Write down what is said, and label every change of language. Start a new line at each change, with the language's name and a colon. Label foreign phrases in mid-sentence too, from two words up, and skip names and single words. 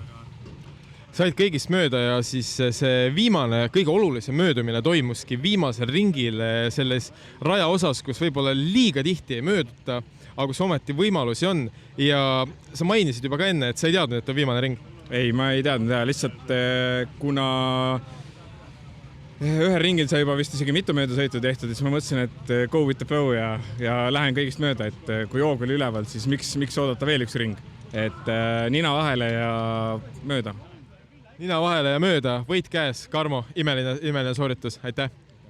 Estonian: Said kõigist mööda ja siis see viimane, kõige olulisem möödumine toimuski viimasel ringil selles raja osas, kus võib-olla liiga tihti ei mööduta, aga kus ometi võimalusi on. Ja sa mainisid juba ka enne, et sa ei teadnud, et on viimane ring. Ei, ma ei teadnud ja lihtsalt kuna ühel ringil sai juba vist isegi mitu möödasõitu tehtud, siis ma mõtlesin, et
English: go with the flow
Estonian: ja lähen kõigist mööda, et kui joog oli üleval, siis miks oodata veel üks ring. Et nina vahele ja mööda. Nina vahele ja mööda, võit käes, Karmo, imeline sooritus, aitäh!